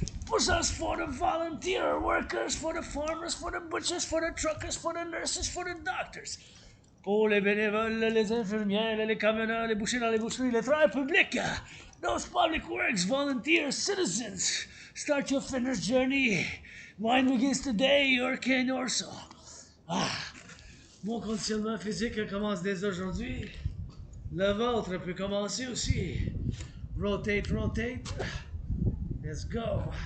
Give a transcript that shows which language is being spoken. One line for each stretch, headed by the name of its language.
English: Push-ups for the volunteer workers, for the farmers, for the butchers, for the truckers, for the nurses, for the doctors.
French: Pour les bénévoles, les infirmières, les camionneurs, les bouchers dans les boucheries, les travailleurs publics.
English: Those public works, volunteers, citizens. Start your fitness journey. Mine begins today, your can also.
French: Mon conditionnement physique commence dès aujourd'hui. Le vôtre peut commencer aussi.
English: Rotate, rotate. Let's go.